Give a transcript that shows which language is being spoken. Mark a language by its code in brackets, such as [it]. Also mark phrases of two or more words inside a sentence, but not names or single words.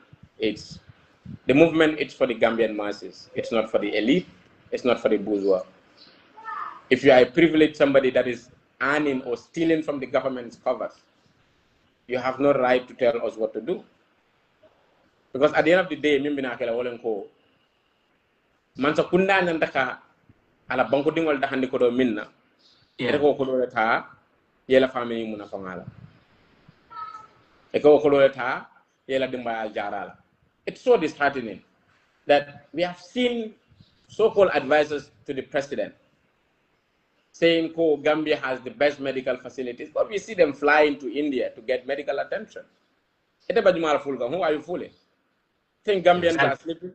[en] It's the movement. It's for the Gambian masses. It's not for the elite. It's not for the bourgeois. If you are a privileged somebody that is earning or stealing from the government's covers, you have no right to tell us what to do. Because at the end of the day, [man] mansa kunda nantaka ala banko dingol da handi ko do minna ete ko do ta yela family muna fangala e ko do ta yela dimba jarala. [en] It's so disheartening that we have seen so-called advisors to the president saying Gambia has the best medical facilities, but we see them flying to India to get medical attention. [man] Ete bajumala fulga, [en] who are you fooling? Think Gambians are sleeping?